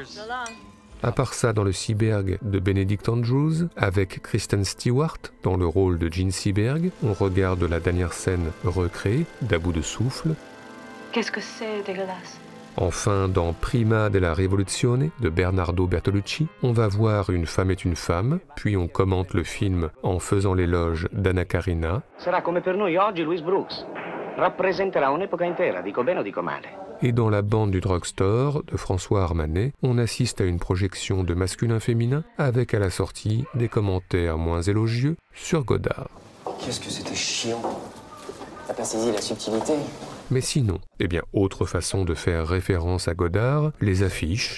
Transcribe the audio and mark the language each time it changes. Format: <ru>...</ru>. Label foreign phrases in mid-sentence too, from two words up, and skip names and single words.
<fr>À part ça, dans le Seberg de Benedict Andrews, avec Kristen Stewart dans le rôle de Jean Seberg, on regarde la dernière scène recréée d'À bout de souffle. Qu'est-ce que c'est dégueulasse? Enfin, dans Prima della Rivoluzione de Bernardo Bertolucci, on va voir Une femme est une femme, puis on commente le film en faisant l'éloge d'Anna Karina.</fr> <it>Sarà come per noi oggi Louis Brooks. Rappresenterà un'epoca intera, dico bene o dico male.</it> <fr>Et dans La bande du drugstore de François Armanet, on assiste à une projection de masculin-féminin avec à la sortie des commentaires moins élogieux sur Godard. Qu'est-ce que c'était chiant. T'as pas saisi la subtilité? Mais sinon, eh bien, autre façon de faire référence à Godard, les affiches.</fr>